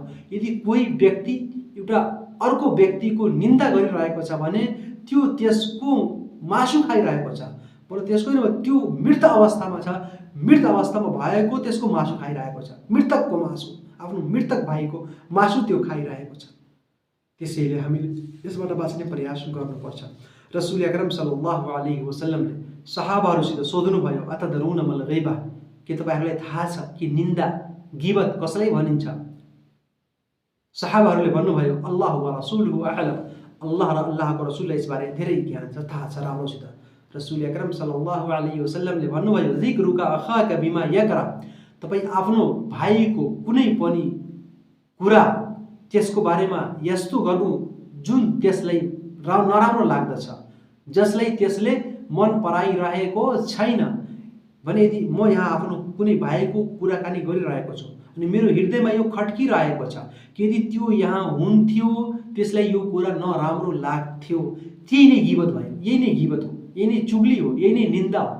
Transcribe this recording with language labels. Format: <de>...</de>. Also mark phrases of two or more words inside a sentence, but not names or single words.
<ne>यदि कोही व्यक्ति एउटा अर्को व्यक्तिको निन्दा गरिरहेको छ भने त्यो त्यसको मासु खाइरहेको छ, बरु त्यसको त्यो मृत अवस्थामा छ, मृत अवस्थामा भएको त्यसको मासु खाइरहेको छ, मृतकको मासु, आफ्नो मृतक भाइको मासु त्यो खाइरहेको छ। त्यसैले हामीले यसबाट बाँच्ने प्रयास गर्नुपर्छ।</ne> <ar>الرسول الأكرم صلى الله عليه وسلم</ar> <ne>सहाबाहरूसित सोध्नुभयो</ne> <ar>أتدرون ما الغيبة,</ar> <ne>के तपाईहरुलाई थाहा छ कि निन्दा गिबत कसलाई भनिन्छ? सहाबाहरूले भन्नुभयो</ne> <ar>الله ورسوله أعلم,</ar> <ne>अल्लाह र अल्लाहको रसूललाई यसबारे धेरै ज्ञान छ, थाहा छ राम्रोसित।</ne> <ar>الرسول الأكرم صلى الله عليه وسلم</ar> <ne>भन्नुभयो</ne> <ar>ذكرك أخاك بما يكره,</ar> <ne>तपाई आफ्नो भाइको कुनै पनि कुरा त्यसको बारेमा यस्तो गर्नु जुन त्यसलाई नराम्रो लाग्दछ, जसलाई त्यसले मन पराइरहेको छैन भने, यदि म यहाँ आफ्नो कुनै भाइको कुराकानी गरिरहेको छु अनि मेरो हृदयमा यो खट्किरहेको छ कि यदि त्यो यहाँ हुन्थ्यो त्यसलाई यो कुरा नराम्रो लाग्थ्यो, त्यही नै गिबत भयो, यही नै गिबत हो, यही नै चुगली हो, यही नै निन्दा हो।</ne>